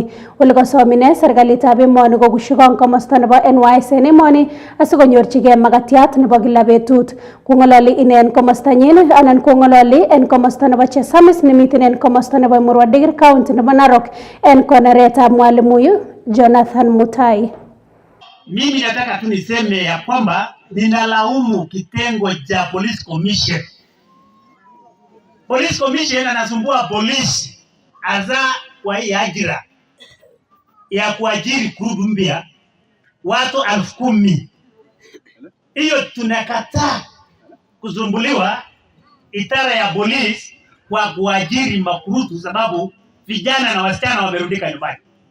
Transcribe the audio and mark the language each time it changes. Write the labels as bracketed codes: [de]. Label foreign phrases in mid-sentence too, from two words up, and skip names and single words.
[kln] Ole kosom ine serikalitab emoni kokushikon komosta nebo NYS en emoni asikonyorchigei makatiat nebo kila betut. Kong'ololi ine en komostanyin anan kong'ololi en komosta nebo Chesamis nemiten en komosta nebo Murwabegi county nebo Narok en konoretab mwalimu Jonathan Mutai. [sw] Mimi nataka tu niseme ya kwamba ninalaumu kitengo cha [en] police commission. Police commission [sw] anasumbua polisi aza kwa hii ajira ya kuajiri kurudi mpya watu 10,000. Hiyo tunakataa kusumbuliwa idara ya polisi kwa kuajiri makurutu, sababu vijana na wasichana wamerudika nyumbani.